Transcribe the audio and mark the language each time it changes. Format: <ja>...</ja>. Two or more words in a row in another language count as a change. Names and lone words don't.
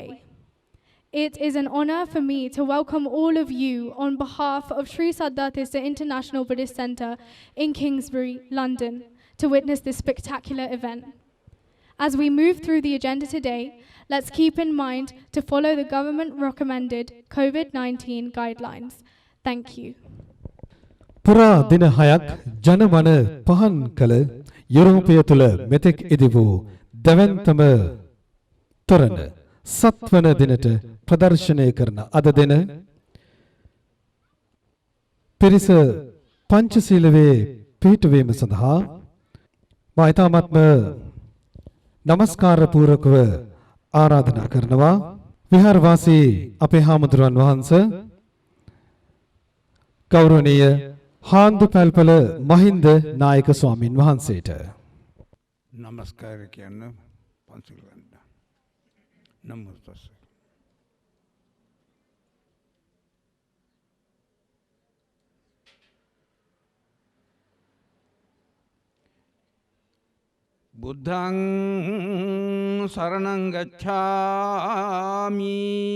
<en>It is an honor for me to welcome all of you on behalf of Sri Saddhatissa International Buddhist Center in Kingsbury, London, to witness this spectacular event. As we move through the agenda today, let's keep in mind to follow the government-recommended COVID-19 guidelines. Thank you.</en> <si>පුරා දින 6ක් ජනමන පහන් කළ යුරෝපය තුල මෙතෙක් ඉදි වූ දැවැන්තම තොරණ සත්වන දිනට ප්‍රදර්ශනය කරන අද දින පිරිස පංචශීලයේ පිහිටුවීම සඳහා මා ඊ타ත්ම නමස්කාර පූර්වකව ආරාධනා කරනවා විහාරවාසී අපේ හාමුදුරන් වහන්සේ ගෞරවනීය හාන්දු පැල්පල මහින්ද නායක ස්වාමින් වහන්සේට නමස්කාර කියන්න පන්සිල් ගන්න.</si> <pi>නමෝ තස්ස. බුද්ධං සරණං ගච්ඡාමි</pi>